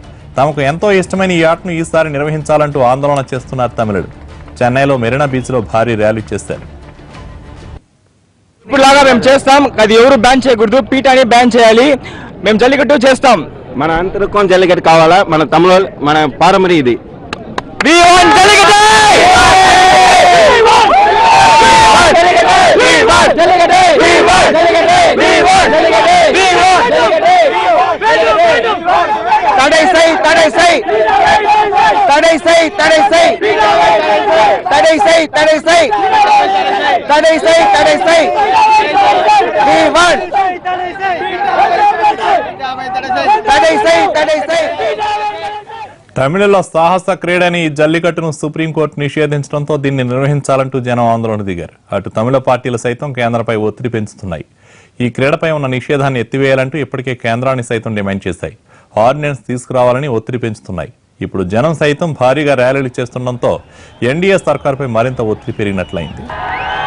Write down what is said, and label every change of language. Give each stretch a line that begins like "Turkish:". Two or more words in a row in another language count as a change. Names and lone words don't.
Telugu: తమకు ఎంతో ఇష్టమైన ఈ ఆటను ఈసారి నిర్వహించాలంటూ ఆందోళన చేస్తున్నారు తమిళులు. చెన్నైలో మెరీనా బీచ్ లో భారీ ర్యాలీ చేశారు. ఇప్పుడులాగా మేము చేస్తాం, అది ఎవరు బ్యాన్ చేయకూడదు, పీఠాన్ని బ్యాన్ చేయాలి, మేము జల్లికట్టు చేస్తాం. మన అంతరికం జల్లికట్టు కావాలా, మన తమిళ మన పారంపర్యం ఇది.
Tamil: தடை செய் தடை செய் தடை செய் தடை செய் தடை செய் தடை செய் தடை செய் தடை செய் தடை செய் தடை செய்.
Telugu: తమిళలో సాహస క్రీడని ఈ జల్లికట్టును సుప్రీంకోర్టు నిషేధించడంతో దీన్ని నిర్వహించాలంటూ జనం ఆందోళన దిగారు. అటు తమిళ పార్టీలు సైతం కేంద్రంపై ఒత్తిడి పెంచుతున్నాయి. ఈ క్రీడపై ఉన్న నిషేధాన్ని ఎత్తివేయాలంటూ ఇప్పటికే కేంద్రాన్ని సైతం డిమాండ్ చేశాయి. ఆర్డినెన్స్ తీసుకురావాలని ఒత్తిడి పెంచుతున్నాయి. ఇప్పుడు జనం సైతం భారీగా ర్యాలీలు చేస్తుండటంతో ఎన్డీఏ సర్కారుపై మరింత ఒత్తిడి పెరిగినట్లయింది.